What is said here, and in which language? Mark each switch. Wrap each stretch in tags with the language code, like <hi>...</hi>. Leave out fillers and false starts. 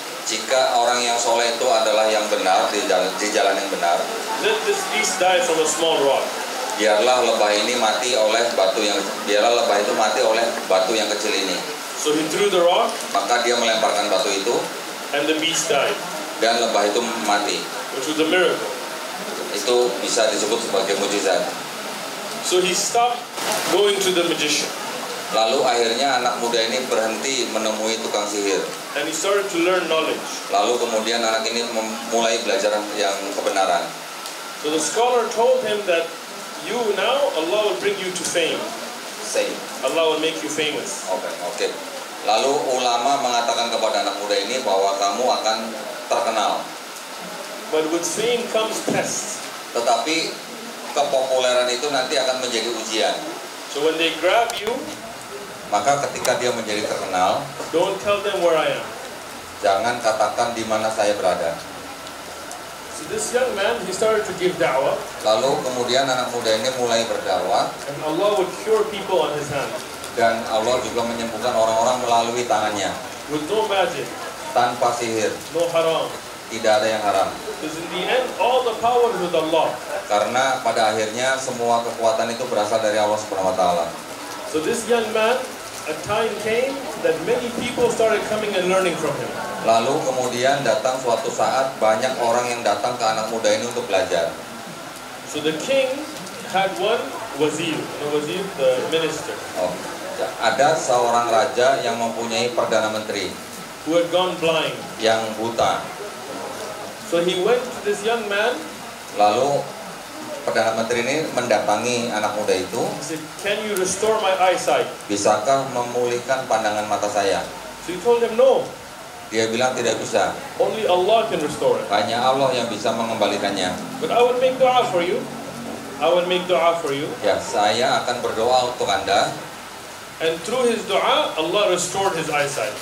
<id>jika orang yang soleh itu adalah yang benar, di jalan yang benar,</id> <en>let this beast die from a small rock.</en> <id>biarlah lebah ini mati oleh biarlah lebah itu mati oleh batu yang kecil ini.</id> <en>So he threw the rock,</en> <id>Maka dia melemparkan batu itu</id> <en>and the beast died,</en> <id>dan lebah itu mati.</id> <en>which was a miracle.</en> <id>Itu bisa disebut sebagai mujizat.</id> <en>So he stopped going to the magician,</en> <id>Lalu akhirnya anak muda ini berhenti menemui tukang sihir.</id> <en>and he started to learn knowledge.</en> <id>Lalu kemudian anak ini mulai belajar yang kebenaran.</id> <en>So the scholar told him that you now, Allah will bring you to fame. Say, Allah will make you famous.</en> <id>oke. Lalu ulama mengatakan kepada anak muda ini bahwa kamu akan terkenal.</id> <en>But with fame comes tests.</en> <id>Tetapi kepopuleran itu nanti akan menjadi ujian.</id> <en>So when they grab you,</en> <id>Maka ketika dia menjadi terkenal,</id> <en>don't tell them where I am.</en> <id>jangan katakan di mana saya berada.</id> <en>So this young man, he started to give da'wah,</en> <id>Lalu kemudian anak muda ini mulai berdakwah,</id> <en>and Allah would cure people on his hand</en> <id>dan Allah juga menyembuhkan orang-orang melalui tangannya,</id> <en>with no magic,</en> <id>tanpa sihir,</id> <en>no haram.</en> <id>tidak ada yang haram.</id> <en>Because in the end, all the power is with Allah.</en> <id>Karena pada akhirnya semua kekuatan itu berasal dari Allah Subhanahu wa taala.</id> <en>So this young man, a time came that many people started coming and learning from him.</en> <id>Lalu kemudian datang suatu saat banyak orang yang datang ke anak muda ini untuk belajar.</id> <en>So the king had one wazir, wazir, the minister,</en> <id>Ada seorang raja yang mempunyai perdana menteri</id> <en>who had gone blind.</en> <id>yang buta.</id> <en>So he went to this young man.</en> <id>Lalu perdana menteri ini mendatangi anak muda itu,</id> <en>He said, "Can you restore my eyesight?"</en> <id>bisakah memulihkan pandangan mata saya?</id> <en>So he told him, "No,</en> <id>Dia bilang tidak bisa,</id> <en>only Allah can restore it.</en> <id>hanya Allah yang bisa mengembalikannya.</id> <en>But I will make dua for you. I will make dua for you."</en> <id>Ya, saya akan berdoa untuk Anda,</id> <en>And through his dua, Allah restored his eyesight.</en>